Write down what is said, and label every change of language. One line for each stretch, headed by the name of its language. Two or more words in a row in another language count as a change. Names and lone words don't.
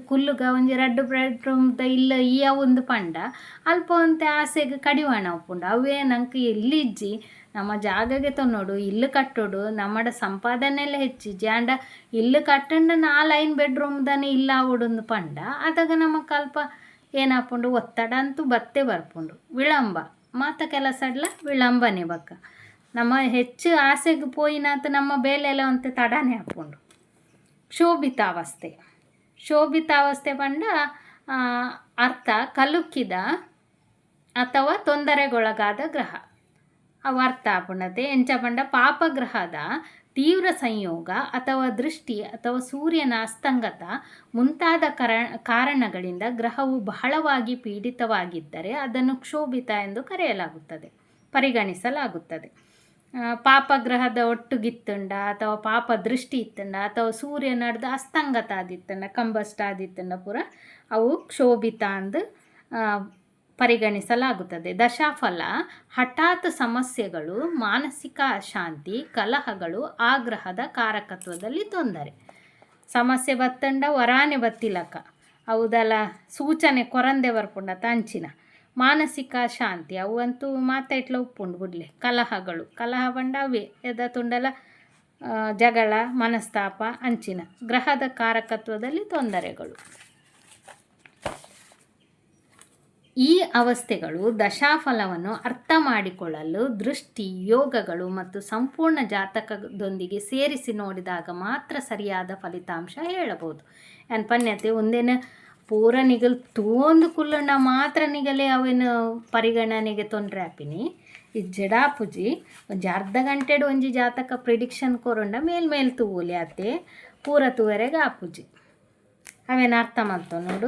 Tulu: ಕುಲ್ಲುಗ ಒಂಜಿ 2 ಬೆಡ್ರೂಮ್ದ ಇಲ್ಲ ಈ ಒಂದು ಪಂಡ ಅಲ್ಪ ಒಂತೆ ಆಸೆಗೆ ಕಡಿವಾಣ ಉಪ್ಪುಂಡು ಅವೇ ನಂಗೆ ಇಲ್ಲಿಜ್ಜಿ ನಮ್ಮ ಜಾಗಗೆ ತೊನ್ನೋಡು ಇಲ್ಲು ಕಟ್ಟೋಡು ನಮ್ಮಡ ಸಂಪಾದನೆಲ್ಲ ಹೆಚ್ಚಿ ಜಾಂಡ ಇಲ್ಲು ಕಟ್ಟಂಡ 4 ಬೆಡ್ರೂಮ್ದನೆ ಇಲ್ಲ ಆವೊಂದು ಪಂಡ ಅದಾಗ ನಮ್ಮ ಕಲ್ಪ ಏನಾಪುಂಡು ಒತ್ತಡ ಅಂತೂ ಬತ್ತೆ ಬರ್ಪುಂಡು ವಿಳಂಬ ಮಾತ ಕೆಲಸಡ್ಲ ವಿಳಂಬನೆ ಬಕ್ಕ ನಮ್ಮ ಹೆಚ್ಚು ಆಸೆಗೆ ಪೋಯಿನಾತ ನಮ್ಮ ಬೇಲೆಲ್ಲ ಅಂತೆ ತಡನೆ ಹಾಕ್ಕೊಂಡು
Kannada: ಶೋಭಿತಾವಸ್ಥೆ ಪಂಡ ಅರ್ಥ ಕಲುಕಿದ ಅಥವಾ ತೊಂದರೆಗೊಳಗಾದ ಗ್ರಹ
Tulu: ಅವು ಅರ್ಥ ಆಪುಂಡತೆ ಎಂಚ ಪಂಡ
Kannada: ಪಾಪಗ್ರಹದ ತೀವ್ರ ಸಂಯೋಗ ಅಥವಾ ದೃಷ್ಟಿ ಅಥವಾ ಸೂರ್ಯನ ಅಸ್ತಂಗತ ಮುಂತಾದ ಕಾರಣಗಳಿಂದ ಗ್ರಹವು ಬಹಳವಾಗಿ ಪೀಡಿತವಾಗಿದ್ದರೆ ಅದನ್ನು ಕ್ಷೋಭಿತ ಎಂದು ಪರಿಗಣಿಸಲಾಗುತ್ತದೆ.
Tulu: ಪಾಪಗ್ರಹದ ಒಟ್ಟುಗಿತ್ತುಂಡ ಅಥವಾ ಪಾಪ ದೃಷ್ಟಿ ಇತ್ತುಂಡ ಅಥವಾ ಸೂರ್ಯ ನಡೆದ ಅಸ್ತಂಗತ ಆದಿತ್ತಂಡ ಕಂಬಸ್ಟ್ ಆದಿತ್ತಂಡ ಪೂರ ಅವು ಕ್ಷೋಭಿತ ಅಂದು ಪರಿಗಣಿಸಲಾಗುತ್ತದೆ.
Kannada: ದಶಾಫಲ ಹಠಾತ್ ಸಮಸ್ಯೆಗಳು, ಮಾನಸಿಕ ಅಶಾಂತಿ, ಕಲಹಗಳು ಆ ಗ್ರಹದ ಕಾರಕತ್ವದಲ್ಲಿ ತೊಂದರೆ.
Tulu: ಸಮಸ್ಯೆ ಬತ್ತಂಡ ವರಾನೆ ಬತ್ತಿಲಕ ಅವುದಲ್ಲ ಸೂಚನೆ ಕೊರಂದೆ ಬರ್ಪುಂಡ ತಂಚಿನ ಮಾನಸಿಕ ಶಾಂತಿ ಅವಂತೂ ಮಾತಾಟ್ಲ ಉಪ್ಪುಂಡು ಬಿಡ್ಲೆ. ಕಲಹ ಬಂಡ ಅವೇ ಎದ ತುಂಡಲ
Kannada: ಜಗಳ ಮನಸ್ತಾಪ ಅಂಚಿನ ಗ್ರಹದ ಕಾರಕತ್ವದಲ್ಲಿ ತೊಂದರೆಗಳು. ಈ ಅವಸ್ಥೆಗಳು ದಶಾಫಲವನ್ನು ಅರ್ಥ ಮಾಡಿಕೊಳ್ಳಲು ದೃಷ್ಟಿ ಯೋಗಗಳು ಮತ್ತು ಸಂಪೂರ್ಣ ಜಾತಕದೊಂದಿಗೆ ಸೇರಿಸಿ ನೋಡಿದಾಗ ಮಾತ್ರ ಸರಿಯಾದ ಫಲಿತಾಂಶ ಹೇಳಬಹುದು.
Tulu: ಪನ್ಯತೆ ಒಂದೇನು ಪೂರ ನಿಗಲ್ ತೂಂದು ಕುಲ್ಲುಂಡ ಮಾತ್ರ ನಿಗಲೇ ಅವೇನು ಪರಿಗಣನೆಗೆ ತೊಂದರೆ ಆಪಿನಿ. ಈ ಜಡಾಪುಜಿ ಒಂಜಿ ಅರ್ಧ ಗಂಟೆಡು ಒಂಜಿ ಜಾತಕ ಪ್ರಿಡಿಕ್ಷನ್ ಕೊರುಂಡ ಮೇಲ್ ತೂವೋಲಿ ಆತೆ ಪೂರ ತೂವರೆಗೆ ಆಪುಜಿ ಅವೇನು ಅರ್ಥ ಮಾಡ್ತಾವೆ ನೋಡು.